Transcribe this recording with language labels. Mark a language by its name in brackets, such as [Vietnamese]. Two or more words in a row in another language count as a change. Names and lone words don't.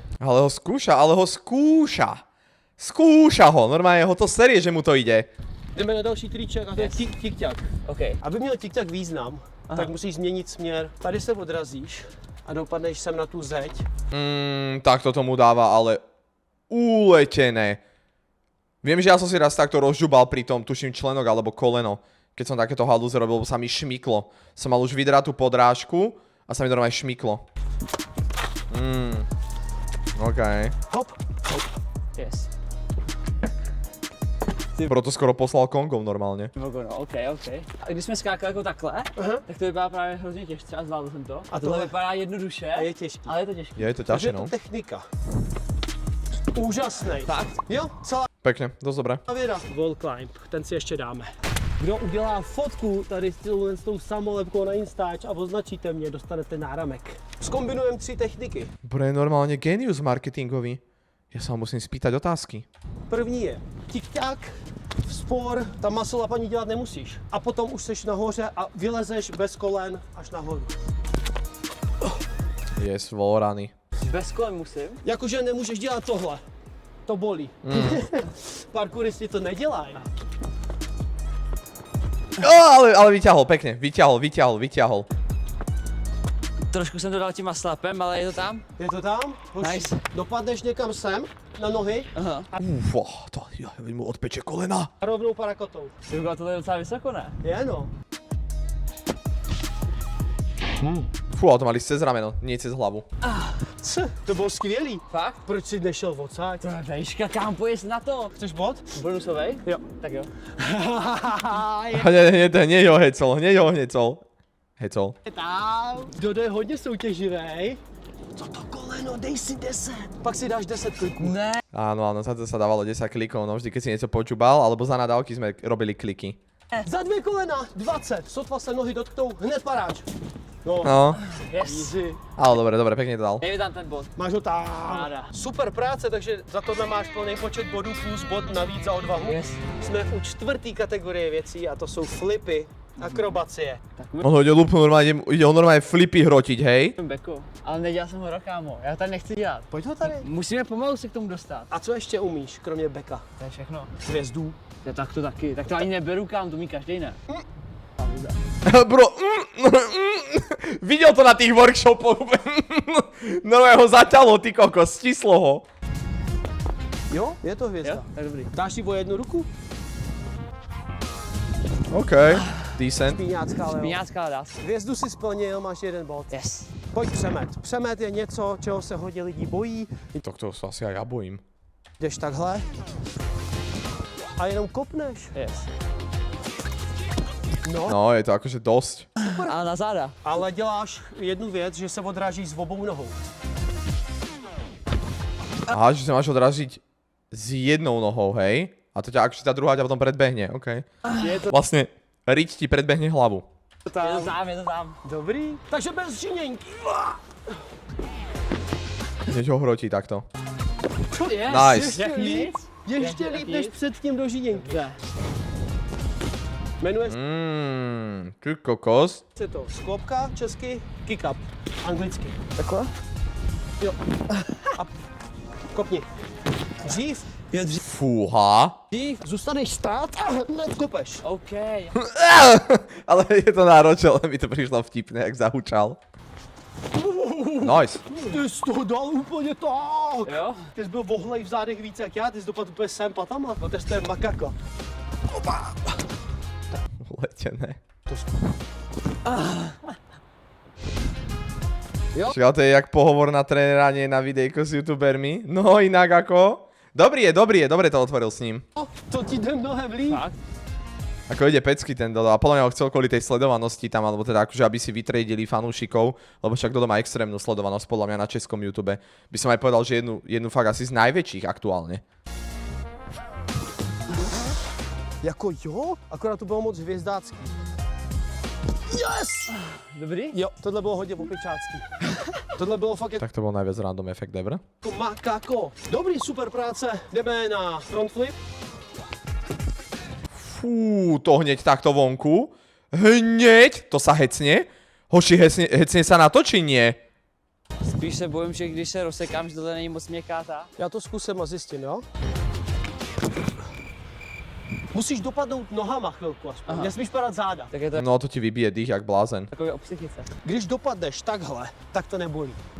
[Slovak] Ale ho skúša. Skúša ho, normálne ho to serie, že mu to ide. [Czech] Jdeme na další triček a to je tik-tak. OK. Aby měl tik-tak význam, tak musíš změnit směr. Tady se odrazíš a dopadneš sem na tu zeď. [Slovak] Tak to tomu dáva, ale uletené. Viem, že ja som si raz takto rozžubal pri tom, tuším členok alebo koleno. Keď som takéto halúze robil, sa mi šmyklo. Som mal už vydratú podrážku a sa mi normálne šmyklo. OK. Hop. Yes. Proto skoro poslal Kongov normálne. No, OK. [Czech] A když jsme skákali jako takhle, tak to vypadá právě hrozně těžce, třeba zvládl jsem to. A Tohle tohle vypadá jednoduše, a je těžký. ale je to těžké. Je to Takže [Slovak] ťažšie, je to no. [Czech] technika. Úžasnej. Fakt? Jo, celá [Slovak] Pekne, dosť dobré. [Czech] věda. [English] Wall climb, [Czech] ten si ještě dáme. Kdo udělá fotku tady s tou samolepkou na Instač a označíte mě, dostanete náramek. Zkombinujeme 3 techniky. [Slovak] Bro je normálne genius marketingový. Ja sa ho musím spýtať otázky. [Czech] První je tik-tak, spor, tam [English] muscle up [Czech] ani dělat nemusíš. A potom už seš nahoře a vylezeš bez kolen až nahoru. Yes, volrany. Bez kolem musím. Jakože nemůžeš dělat tohle. To bolí. Parkouristi to nedělají. [Slovak] Ale vyťahol, pekne, vyťahol. [Czech] Trošku jsem to dal tím maslapem, ale je to tam? Je to tam? Hoši, Nice. dopadneš někam sem, na nohy Aha. To mu odpeče kolena. a rovnou parakotou. Ty bylo tohle docela vysoko, ne? Je no. [Slovak] Fú, ale to mali cez rameno, nie cez hlavu. [Czech] To bylo skvělý. Fakt? Proč jsi nešel odsaď? To je vejška, kam pojezd na to? Chceš bod? Bonusovej? Jo. Tak jo. [Slovak] Hneď ho hecol. [Czech] Dodo je hodně soutěživý. Co to koleno, dej si 10. Pak si dáš 10 kliků. Ne. [Slovak] Áno, za to sa dávalo 10 klikov, no vždy keď si niečo počúbal, alebo za nadávky sme robili kliky. [Czech] Za 2 kolena 20. Sotva se nohy dotknou, hned paráč. No, No, Yes. easy. [Slovak] ale dobre, pekne to dal. [Czech] Dej mi tam ten bod. Máš ho tam. Ráda. Super práce, takže za tohle máš plný počet bodů plus bod navíc za odvahu. Yes. Jsme u 4. kategorie věcí a to jsou flipy, akrobacie. [Slovak] On ho ide lupnúť normálne, ide ho normálne flipy hrotiť, hej? [Czech] Beko. Ale nedělal jsem ho rok, kámo. Já to tady nechci dělat. Pojď ho tady. Musíme pomalu se k tomu dostat. A co ještě umíš, kromě beka? To je všechno. Hvězdů. Ja tak to taky. Tak to ani neberu, kam, to mi každý ne. [Slovak] Bro, videl to na tých workshopoch. Normálne ho zaťalo, ty kokos, stislo ho. [Czech] Jo, je to hvězda. Jo? Tak dobrý. Dáš si o jednu ruku? [English] OK, decent. [Czech] Píňácká, ale jo. Špiňácká dá se. Hvězdu si splnil, máš 1 bod. Yes. Pojď přemet. Přemet je něco, čeho se hodně lidí bojí. [Slovak] Tak to sa asi aj ja bojím. [Czech] Jdeš takhle a jenom kopneš. Yes. [Slovak] No, No, je to akože dosť. [Czech] A na záda. ale děláš jednu věc, že se odrážíš s obou nohou. [Slovak] Aha, že sa máš odražiť s jednou nohou, hej? A to ťa akože tá druhá ťa potom predbehne, OK. Je to Vlastne, riť ti predbehne hlavu. [Czech] Je to tam, je to tam. dobrý. Takže bez žiněnky. [Slovak] Hneď ho hrotí takto. Yes. Nice. [Czech] Jak nic? Ještě Jak líp nic? než předtím do žiněnky. Ne. Jmenuje Ty kokos. se to sklopka, česky [English] kick up, [Czech] anglicky. Takhle? Jo. A kopni. Dřív, [Slovak] Fúha. [Czech] dřív zůstaneš stát a hned kopeš. OK. [Slovak] Ale je to náročné, ale mi to prišlo vtipné, jak zahučal. Nice. [Czech] Ty jsi to dal úplně tak. Jo? Ty jsi byl vohlej v zádech víc jak já, ty jsi dopadl úplně sem patama. No to je makaka. Letené. Jo. [Slovak] Čiže to je jak pohovor na trénera, nie na videjko s youtubermi. No inak ako... Dobrý je, dobre to otvoril s ním. [Czech] To ti jde mnohem líp. Fakt? [Slovak] Ako ide pecky ten Dodo a podľa mňa ho chcel kvôli tej sledovanosti tam, alebo teda akože aby si vytriedili fanúšikov, lebo však Dodo má extrémnu sledovanosť podľa mňa na českom YouTube. By som aj povedal, že jednu fakt asi z najväčších aktuálne. [Czech] Jako jo, akorát to bylo moc hvězdácký. Yes! Dobrý? Jo, tohle bylo hodně opičácký. Tohle bylo fakt [Slovak] Tak to bol najviac random efekt ever. [Czech] jako makako. Dobrý, super práce. Jdeme na [English] front flip. [Slovak] Fú, to hneď takto vonku. Hneď? To sa hecne? Hoši, hecne sa na to, či nie? [Czech] Spíš se bojím, že když se rozsekám, že tohle není moc měkká ta. Já to zkusím a zjistím, jo? Musíš dopadnout nohama chvilku aspoň. Aha. Nesmíš padat záda. Tak je to No to ti vybije dých jak blázen. takový o psychice. Když dopadneš takhle, tak to nebolí.